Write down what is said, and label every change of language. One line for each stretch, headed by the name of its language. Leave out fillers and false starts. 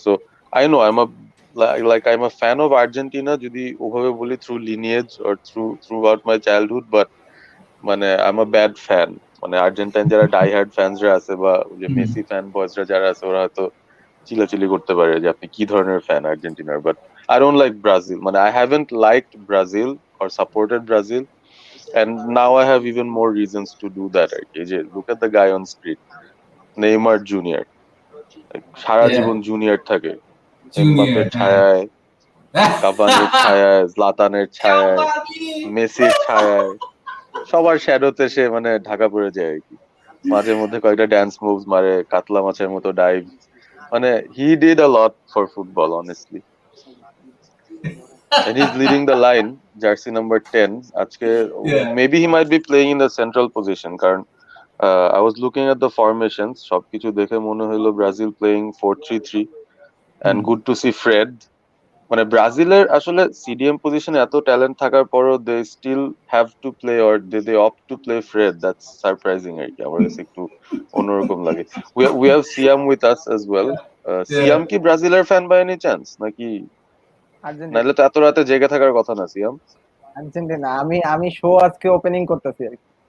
English: so I know I am I am a fan of Argentina,
Bangla: যদি ওভাবে বলি
English: Through lineage or throughout my childhood, but I am a bad fan.
Bangla: Argentine যারা die hard ফ্যান্সরা আছে বা যে Messi fan বয়সরা যারা আছে, ওরা হয়তো চিলাচিলি করতে পারে যে আপনি কি ধরনের ফ্যান আর্জেন্টিনার, but
English: I don't like Brazil. I haven't liked Brazil or supported Brazil, and now I have even more reasons to do that. Look at the guy on screen, Neymar Junior.
Bangla: Sara Jibon junior থাকে, এমবাপ্পের ছায়ায়, কাভানির ছায়ায়, জলাতানের ছায়ায়, মেসির ছায়ায়, সবার শ্যাডোতে সে ঢাকা পড়ে যায় আর কি। মাঝে মধ্যে কয়েকটা ড্যান্স মুভস মারে, কাতলা মাছের মতো dive.
English: he did a lot for football, honestly. And he's leading the line, jersey number 10. Maybe he might be playing in the central position. Karan, I was looking at the formations.
Bangla: সবকিছু দেখে মনে হলো
English: Brazil playing 4-3-3, and good to see Fred.
Bangla: ব্রাজিলের আসলে CDM পজিশনে এত talent থাকার পরও
English: they still have to play or they opt to play Fred. That's surprising
Bangla: আর কি, আমার কাছে একটু অন্যরকম লাগে।
English: We have Siam with us as well.
Bangla: Siam কি ব্রাজিলের ফ্যান
English: by any chance
Bangla: নাকি? নাহলে তো এত রাতে জেগে থাকার কথা না। সিয়াম আর্জেন্টিনা, আমি শো আজকে ওপেনিং করতেছি আর কি।